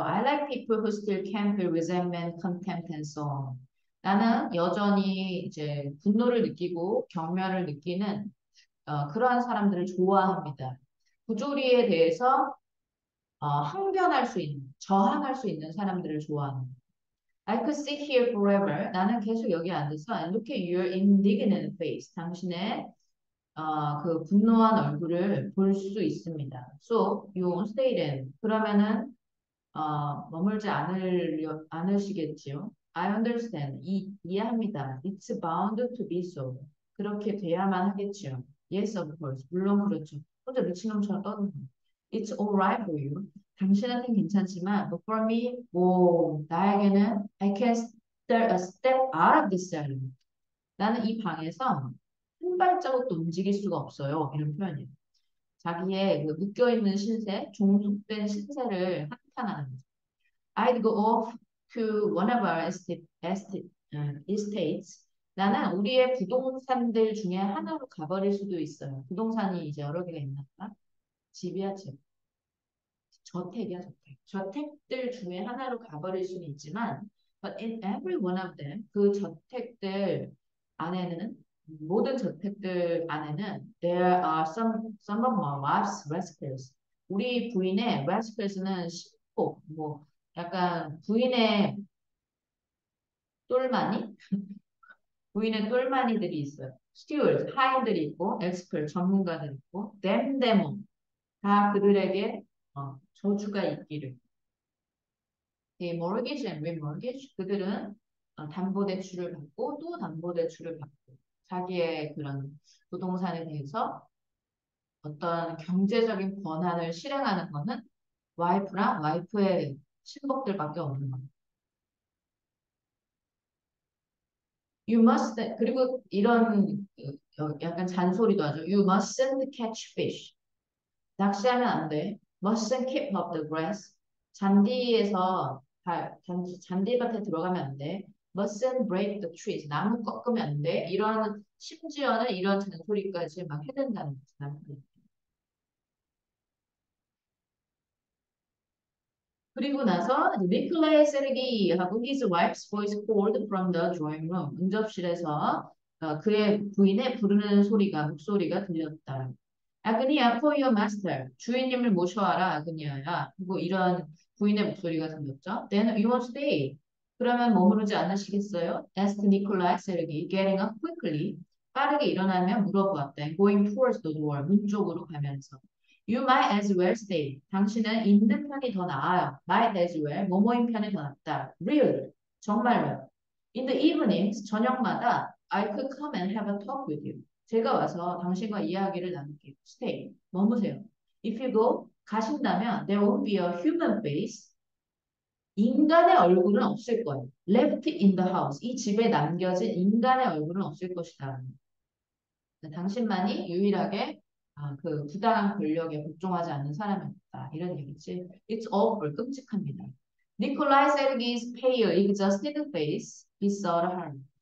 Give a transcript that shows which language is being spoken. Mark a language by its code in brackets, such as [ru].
[en] I like people who still can feel resentment, contempt, and so on. [ko] 나는 여전히 이제 분노를 느끼고 경멸을 느끼는 그러한 사람들을 좋아합니다. 부조리에 대해서 항변할 수 있는, 저항할 수 있는 사람들을 좋아합니다. [en] I could sit here forever. [ko] 나는 계속 여기 앉아서 [en] and look at your indignant face. [ko] 당신의 그 분노한 얼굴을 볼 수 있습니다. [en] So you won't stay then. [ko] 그러면은 머물지 않으시겠지요? [en] I understand. [ko] 이해합니다. [en] It's bound to be so. [ko] 그렇게 돼야만 하겠지요. [en] Yes, of course. [ko] 물론 그렇죠. 혼자 미친놈처럼 떠드는 거. [en] It's all right for you. [ko] 당신한테는 괜찮지만, [en] but for me, [ko] 나에게는 [en] I can't step out of this cell. [ko] 나는 이 방에서 한 발자국도 움직일 수가 없어요. 이런 표현이에요. 자기의 그 묶여있는 신세, 종속된 신세를 한탄하는 거죠. [en] I'd go off to one of our estates. [ko] 나는 우리의 부동산들 중에 하나로 가버릴 수도 있어요. 부동산이 이제 여러 개가 있나 봐. 집이야, 집. 저택이야, 저택. 저택들 중에 하나로 가버릴 수는 있지만, [en] but in every one of them, [ko] 그 저택들 안에는, 모든 저택들 안에는, [en] there are some of my wife's rascals. [ko] 우리 부인의 rascals는 신고, 뭐, 약간 부인의 똘마니? 부인의 똘마니들이 있어요. 스튜어드, 하인들이 있고, 엑스per트, 전문가들 있고, 댐데몬, 다 그들에게 저주가 있기를. 이 [en] mortgage and remortgage, [ko] 그들은 담보대출을 받고 또 담보대출을 받고 자기의 그런 부동산에 대해서 어떤 경제적인 권한을 실행하는 것은 와이프랑 와이프의 친복들밖에 없는 거예요. [en] You must, [ko] 그리고 이런 약간 잔소리도 하죠. [en] You mustn't catch fish. [ko] 낚시하면 안 돼. [en] Mustn't keep up the grass. [ko] 잔디에서 잔디밭에 들어가면 안 돼. [en] Mustn't break the trees. [ko] 나무 꺾으면 안 돼. 이런 심지어는 이런 잔소리까지 막 해댄다는 거지. 남편이. 그리고 나서 니콜라이 세르기하고 [en] his wife's voice called from the drawing room. [ko] 응접실에서 그의 부인의 부르는 소리가 목소리가 들렸다. [en] 아그니야 for your master. [ko] 주인님을 모셔와라 아그니아야. 그리고 이런 부인의 목소리가 들렸죠. [en] Then you won't stay. [ko] 그러면 머무르지 않으시겠어요? [en] asked Nikolai Sergei, getting up quickly. [ko] 빠르게 일어나며 물어보았다. [en] Going towards the door. [ko] 문 쪽으로 가면서. [en] You might as well stay. [ko] 당신은 있는 편이 더 나아요. [en] Might as well. [ko] 뭐뭐인 편이 더 낫다. [en] Really. [ko] 정말로. [en] In the evenings, [ko] 저녁마다 [en] I could come and have a talk with you. [ko] 제가 와서 당신과 이야기를 나눌게요. [en] Stay. [ko] 머무세요. [en] If you go, [ko] 가신다면 [en] there won't be a human face. [ko] 인간의 얼굴은 없을 거예요. [en] Left in the house. [ko] 이 집에 남겨진 인간의 얼굴은 없을 것이다. 당신만이 유일하게 그 부당한 권력에 복종하지 않는 사람이었다. 이런 얘기지. [en] It's awful. [ko] 끔찍합니다. [en] Nikolai Sergei's pale, exhausted face besought her.